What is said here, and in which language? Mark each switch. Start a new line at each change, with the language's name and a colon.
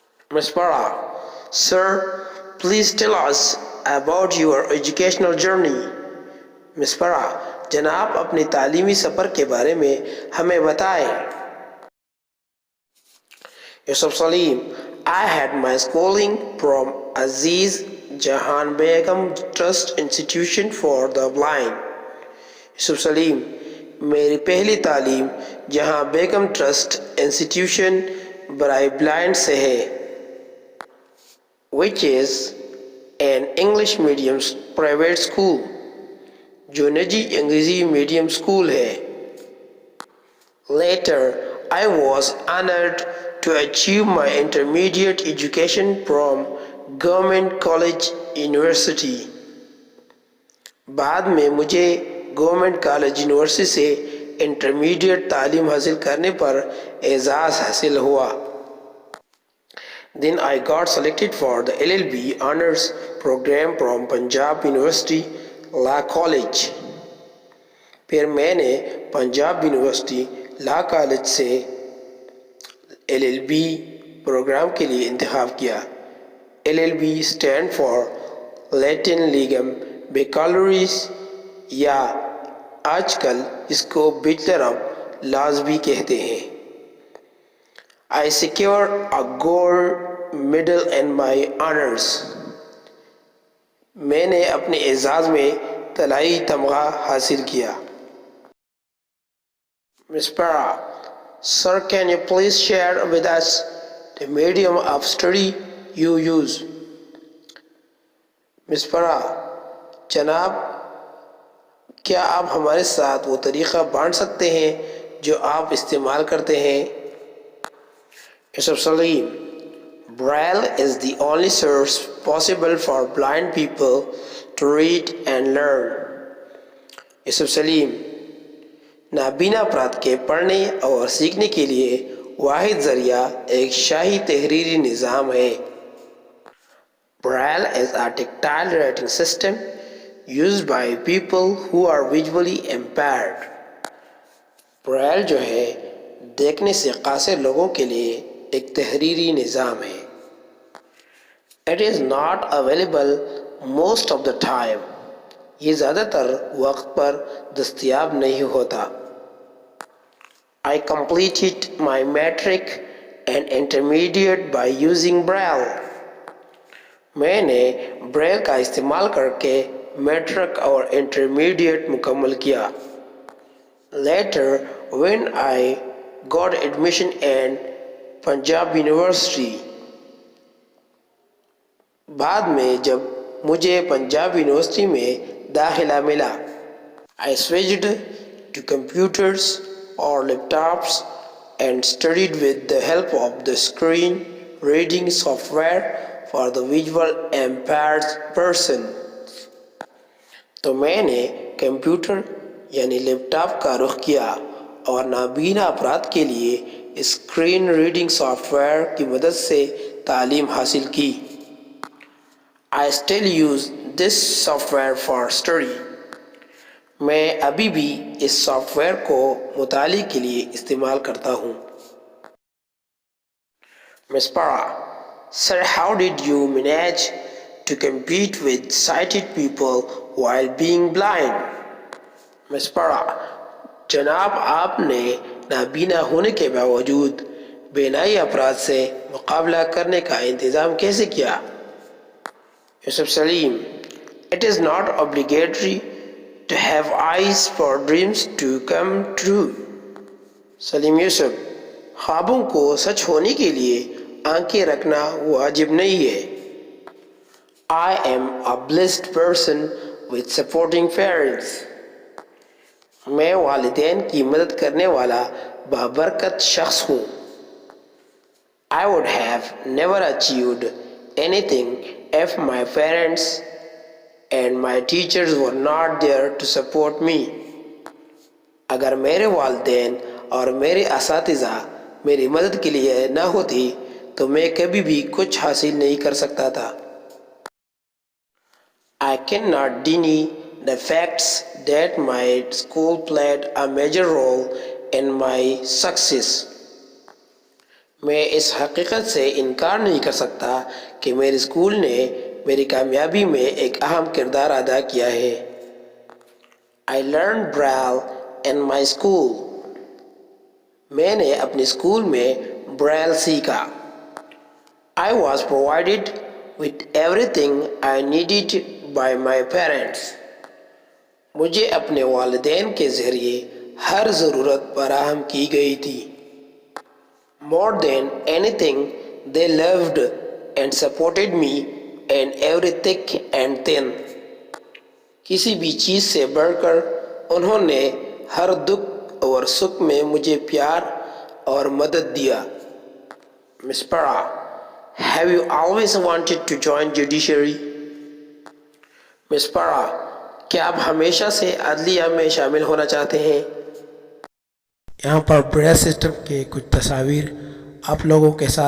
English: Miss Farah, sir, please tell us about your educational journey.
Urdu: Miss Farah, جناب اپنی تعلیمی سفر کے بارے میں ہمیں بتائیں.
English: Yusuf Salim, I had my schooling from Aziz Jahan Begum Trust Institution for the Blind.
Urdu: Yusuf Salim, میری پہلی تعلیم جہاں بیگم ٹرسٹ انسٹیٹیوشن برائے بلائنڈ سے ہے
English: which is an English medium private school
Urdu: جو نجی انگریزی میڈیم اسکول ہے.
English: Later, I was honored to achieve my intermediate education from government college university.
Urdu: بعد میں مجھے گورنمنٹ کالج یونیورسٹی سے انٹرمیڈیٹ تعلیم حاصل کرنے پر اعزاز حاصل ہوا.
English: Then I got selected for the LLB honors program from Punjab University Law College.
Urdu: پھر میں نے پنجاب یونیورسٹی لا کالج سے LLB پروگرام کے لیے انتخاب کیا. LLB
English: stand for
Urdu: لیٹن لیگم بیکالوریز یا آج کل اس کو بیچلر آف لاز بھی کہتے ہیں.
English: I secured a gold medal in my honors.
Urdu: میں نے اپنے اعزاز میں طلائی تمغہ حاصل کیا.
English: Ms. Para, sir, can you please share with us the medium of study you use?
Urdu: Ms. Para, جناب کیا آپ ہمارے ساتھ وہ طریقہ بانٹ سکتے ہیں جو آپ استعمال کرتے ہیں؟
English: Yusuf Salim, Braille is the only source possible for blind people to read and learn.
Urdu: Yusuf Salim, نابینا افراد کے پڑھنے اور سیکھنے کے لیے واحد ذریعہ ایک شاہی تحریری نظام ہے.
English: Braille is a tactile writing system used by people who are visually impaired.
Urdu: Braille جو ہے دیکھنے سے قاصر لوگوں کے لیے ایک تحریری نظام ہے.
English: It is not available most of the time.
Urdu: یہ زیادہ تر وقت پر دستیاب نہیں ہوتا.
English: I completed my matric and intermediate by using Braille.
Urdu: میں نے بریل کا استعمال کر کے میٹرک اور انٹرمیڈیٹ مکمل کیا.
English: Later, when I got admission in Punjab University,
Urdu: بعد میں جب مجھے پنجاب یونیورسٹی میں داخلہ ملا,
English: I switched to computers or laptops and studied with the help of the screen reading software for the visual impaired person.
Urdu: تو میں نے کمپیوٹر یعنی لیپ ٹاپ کا رخ کیا اور نابینا افراد کے لیے اسکرین ریڈنگ سافٹ ویئر کی مدد سے تعلیم حاصل کی.
English: I still use this software for study.
Urdu: میں ابھی بھی اس سافٹ ویئر کو مطالعے کے لیے استعمال کرتا ہوں.
English: Ms. Para, sir, how did you manage to compete with sighted people while being blind? Ms.
Urdu: Para, جناب آپ نے نابینا ہونے کے باوجود بینائی افراد سے مقابلہ کرنے کا انتظام کیسے کیا؟
English: Yusuf Salim, it is not obligatory to have eyes for dreams to come true.
Urdu: سلیم یوسف, خوابوں کو سچ ہونے کے لیے آنکھیں رکھنا واجب نہیں ہے.
English: I am a blessed person with supporting parents.
Urdu: میں والدین کی مدد کرنے والا بابرکت شخص ہوں.
English: I would have never achieved anything if my parents and my teachers were not there to support me.
Urdu: اگر میرے والدین اور میرے اساتذہ میری مدد کے لیے نہ ہوتی تو میں کبھی بھی کچھ حاصل نہیں کر سکتا تھا.
English: I cannot deny the facts that my school played a major role in my success.
Urdu: میں اس حقیقت سے انکار نہیں کر سکتا کہ میرے اسکول نے میری کامیابی میں ایک اہم کردار ادا کیا ہے.
English: I learned Braille in my school.
Urdu: میں نے اپنے اسکول میں Braille سیکھا.
English: I was provided with everything I needed by my parents.
Urdu: مجھے اپنے والدین کے ذریعے ہر ضرورت فراہم کی گئی تھی.
English: More than anything, they loved and supported me in every thick and thin.
Urdu: کسی بھی چیز سے بڑھ کر انہوں نے ہر دکھ اور سکھ میں مجھے پیار اور مدد دیا.
English: Ms. Para, have you always wanted to join judiciary? Ms.
Urdu: Para, کیا آپ ہمیشہ سے عدلیہ میں شامل ہونا چاہتے ہیں؟ یہاں پر بریل سسٹم کے کچھ تصاویر آپ لوگوں کے ساتھ شیئر کرنا چاہتا ہوں جو نابینا افراد